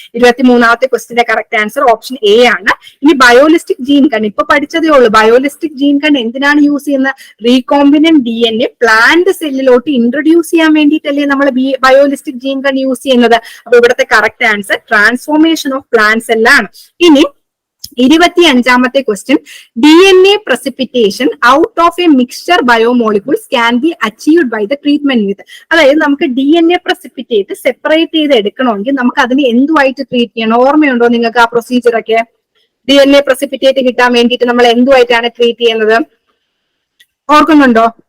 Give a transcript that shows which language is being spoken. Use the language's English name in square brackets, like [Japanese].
[Malayalam] 23ാമത്തെ ക്വസ്റ്റിന്റെ correct answer option A ആണ്. ഇനി ബയോലിസ്റ്റിക് gene കൺ ഇപ്പൊ പഠിച്ചതേ ഉള്ളൂ. ബയോലിസ്റ്റിക് ജീൻ കൺ എന്തിനാണ് യൂസ് ചെയ്യുന്നത്? റീകോമ്പിനന്റ് DNA പ്ലാന്റ് സെല്ലിലോട്ട് ഇൻട്രൊഡ്യൂസ് ചെയ്യാൻ വേണ്ടിയിട്ടല്ലേ നമ്മൾ ബയോലിസ്റ്റിക് ജീൻ കൺ യൂസ് ചെയ്യുന്നത്. അപ്പൊ ഇവിടുത്തെ correct answer transformation of plant സെല്ലാണ്. ഇനി 25ാമത്തെ question, [English] DNA precipitation out of a mixture biomolecules can be achieved by the treatment method. [Malayalam] അതായത് നമുക്ക് DNA precipitate സെപ്പറേറ്റ് ചെയ്ത് എടുക്കണമെങ്കിൽ നമുക്ക് അതിന് എന്തുമായിട്ട് ട്രീറ്റ് ചെയ്യണം? ഓർമ്മയുണ്ടോ നിങ്ങൾക്ക് ആ പ്രൊസീജിയർ ഒക്കെ? DNA precipitate കിട്ടാൻ വേണ്ടിയിട്ട് നമ്മൾ എന്തുമായിട്ടാണ് ട്രീറ്റ് ചെയ്യുന്നത്? ഓർക്കുന്നുണ്ടോ?